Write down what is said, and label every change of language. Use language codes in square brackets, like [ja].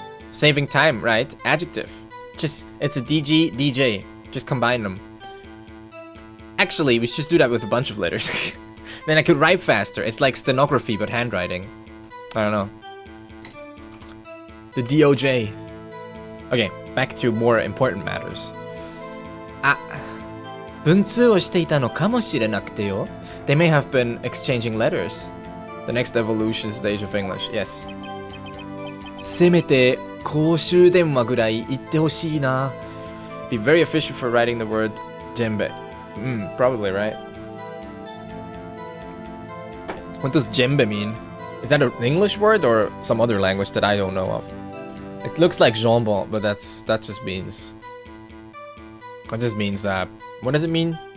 [en] Saving time, right? Adjective. Just, it's a DG, DJ. Just combine them. Actually, we should just do that with a bunch of letters. Then I could write faster. It's like stenography, but handwriting. I don't know. The DOJ. Okay, back to more important matters. Ah. [ja] 文通をしていたのかもしれなくてよ. [en] They may have been exchanging letters. The next evolution stage of English, yes. [ja] せめて公衆電話ぐらい言ってほしいな. [en] Be very efficient for writing the word jembe. Probably, right? What does jembe mean? Is that an English word or some other language that I don't know of? It looks like jambon, but that just means... That just means, what does it mean?